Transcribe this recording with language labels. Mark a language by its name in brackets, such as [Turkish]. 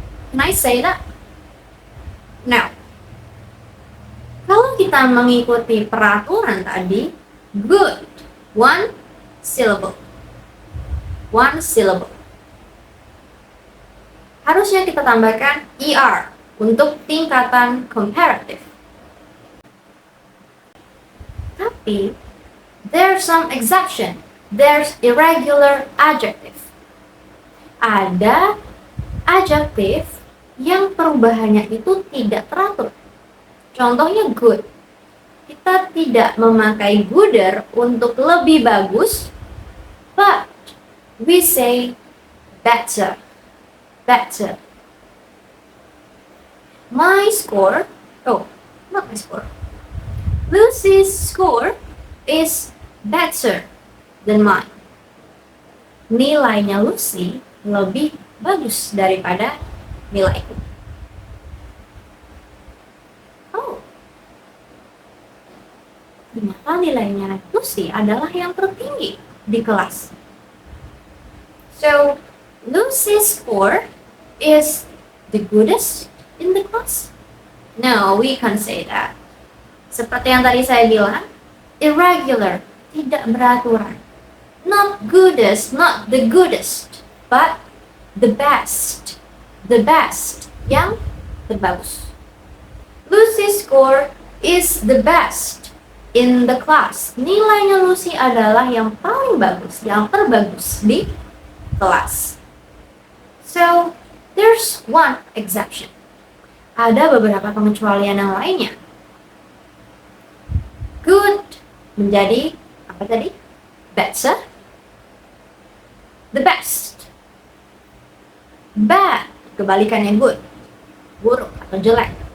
[English] Can I say that? [Indonesian] Now, kalau kita mengikuti peraturan tadi, good, 1 syllable. 1 syllable. Harusnya kita tambahkan ER untuk tingkatan comparative. [English] Tapi, there's some exception. There's irregular adjective. [Indonesian] ada adjektif yang perubahannya itu tidak teratur. Contohnya good. Kita tidak memakai gooder untuk lebih bagus, [English] but we say better. Better. My score, not my score. Lucy's score is better than mine. [Indonesian] Nilainya Lucy lebih bagus daripada nilaiku. Oh, ternyata nilainya Lucy adalah yang tertinggi di kelas. [English] So, Lucy's score is the goodest in the class? No, we can't say that. [Indonesian] Seperti yang tadi saya bilang, irregular, tidak beraturan. [English] Not goodest, not the goodest, but the best. The best, [Indonesian] yang terbagus. [English] Lucy's score is the best in the class. [Indonesian] Nilainya Lucy adalah yang paling bagus, yang terbagus di kelas. [English] So, there's one exception. [Indonesian] Ada beberapa pengecualian yang lainnya. Good menjadi apa tadi? Better. The best. Bad, kebalikannya good. Buruk atau jelek.